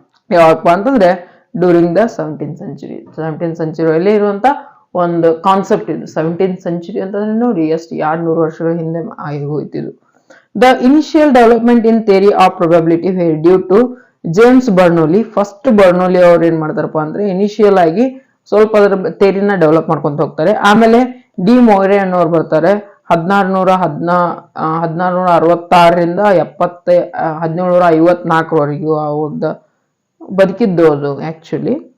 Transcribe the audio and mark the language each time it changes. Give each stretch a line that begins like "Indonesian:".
Kannada: ಯಾವಪ್ಪ ಅಂತಂದ್ರೆ during the 17th ಸೆಂಚುರಿಯಲ್ಲಿ ಇರುವಂತ ಒಂದು ಕಾನ್ಸೆಪ್ಟ್ ಇದು. 17th ಸೆಂಚುರಿ ಅಂತಂದ್ರೆ ನೋಡಿ ಎಷ್ಟು 200 ವರ್ಷಗಳ ಹಿಂದೆ ಆಗಿ ಹೋಯ್ತಿದ್ದು.
English: The initial development in theory of probability were due to James Bernoulli.
Kannada: First ಬರ್ನೋಲಿ ಅವ್ರು ಏನ್ ಮಾಡ್ತಾರಪ್ಪ ಅಂದ್ರೆ ಇನಿಷಿಯಲ್ ಆಗಿ ಸ್ವಲ್ಪ ಅದರ ಥಿಯರಿನ ಡೆವಲಪ್ ಮಾಡ್ಕೊಂತ ಹೋಗ್ತಾರೆ. ಆಮೇಲೆ ಡಿ ಮೊಯ್ರೆ ಅನ್ನೋರು ಬರ್ತಾರೆ 1666ರಿಂದ 1754ವರೆಗೂ ಅವ್ರದ್ದು ಬದುಕಿದ್ದು ಅದು ಆಕ್ಚುಲಿ.